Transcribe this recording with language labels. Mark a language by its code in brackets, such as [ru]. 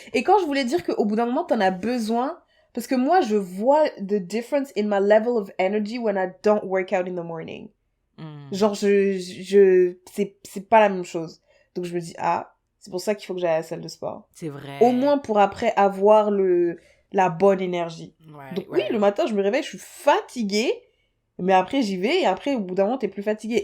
[fr] Et quand je voulais dire qu'au bout d'un moment, t'en as besoin... Parce que moi, je vois [en] the difference in my level of energy when I don't work out in the morning. [fr] Genre, c'est pas la même chose. Donc, je me dis, ah, c'est pour ça qu'il faut que j'aille à la salle de sport. C'est vrai. Au moins pour après avoir la bonne énergie. Ouais, Donc, ouais. oui, le matin, je me réveille, je suis fatiguée. Mais après, j'y vais et après, au bout d'un moment, t'es plus fatiguée.